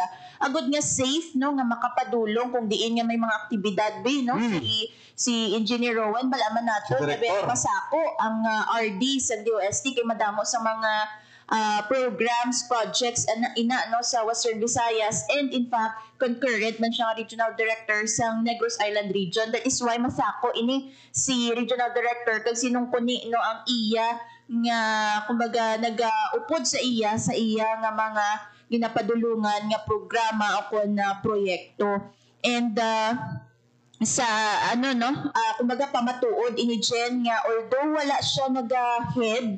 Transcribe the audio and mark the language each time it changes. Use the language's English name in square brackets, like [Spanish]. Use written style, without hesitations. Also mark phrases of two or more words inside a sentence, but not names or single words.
[Hiligaynon] Agod nga safe no nga makapadulong kung diin nga may mga aktibidad no si Engineer Rowan balaman nato na pasako ang RD sa DOST kay madamo sa mga [English] programs, projects [Hiligaynon] ina no sa Western Visayas, [English] and in fact concurrent man siya regional director sa Negros Island region. That is why [Hiligaynon] masako ini si [English] regional director [Hiligaynon] kag Sinong Kone no ang iya nga kumbaga nagaupod sa iya nga mga ginapadulungan nga programa o kon proyekto. And sa kumbaga pamatuod ini Jen nga although wala siya naga-head